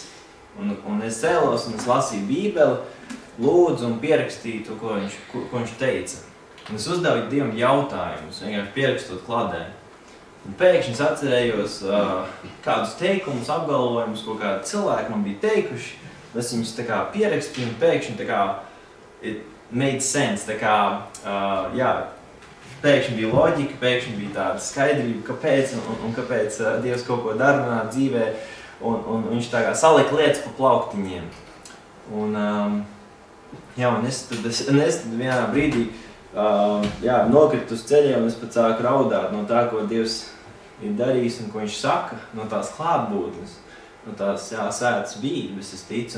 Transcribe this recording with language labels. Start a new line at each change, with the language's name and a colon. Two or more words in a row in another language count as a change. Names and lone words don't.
Latvian: Un es cēlos un es lasīju Bībeli, lūdzu un pierakstīju to, ko viņš teica. Un es uzdevu Dievam jautājumus, vienkārši pierakstot kladē. Un pēkšņi es atcerējos kādus teikumus, apgalvojumus, ko kādi cilvēki man bija teikuši. Es viņus tā kā pierakstīju un pēkšņi tā kā
English: it made sense,
Latvian: tā kā, pēkšņi bija loģika, pēkšņi bija tāda skaidrība, kāpēc un kāpēc Dievs kaut ko dara manā dzīvē. Un viņš tā kā salika lietas pa plauktiņiem. Un es vienā brīdī nokritu uz ceļiem un es pat sāku raudāt no tā, ko Dievs ir darījis un ko viņš saka, no tās klātbūtnes, no tās svētas bības, es ticu.